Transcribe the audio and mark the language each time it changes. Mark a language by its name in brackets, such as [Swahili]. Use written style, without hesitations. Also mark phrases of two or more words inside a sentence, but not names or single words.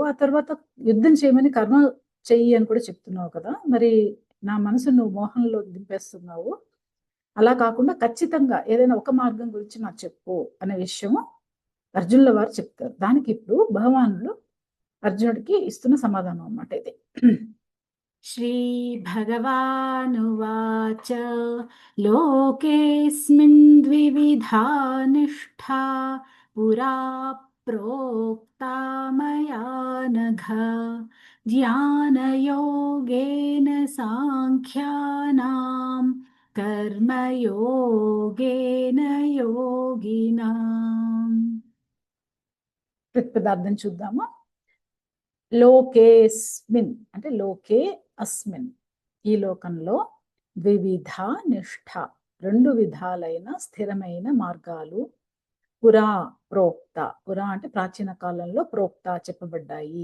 [Telugu] ఆ తర్వాత యుద్ధం చేయమని కర్మ చెయ్యి అని కూడా చెప్తున్నావు కదా. మరి నా మనసు నువ్వు మోహంలో దింపేస్తున్నావు. అలా కాకుండా ఖచ్చితంగా ఏదైనా ఒక మార్గం గురించి నాకు చెప్పు అనే విషయము అర్జునుల వారు చెప్తారు. దానికి ఇప్పుడు భగవానుడు అర్జునుడికి ఇస్తున్న సమాధానం అన్నమాట ఇది. [Sanskrit] श्रीभगवानुवाच लोकेऽस्मिन् द्विविधा निष्ठा पुरा प्रोक्ता मया नघ ज्ञानयोगेन साङ्ख्यानां कर्मयोगेन योगिनाम्. [Telugu] ప్రతిపదార్థం చూద్దామా. లోకేస్మిన్ అంటే లోకే అస్మిన్, ఈ లోకంలో ద్వివిధ నిష్ఠ 2 విధాలైన స్థిరమైన మార్గాలు పురా ప్రోక్త, పురా అంటే ప్రాచీన కాలంలో ప్రోక్త చెప్పబడ్డాయి.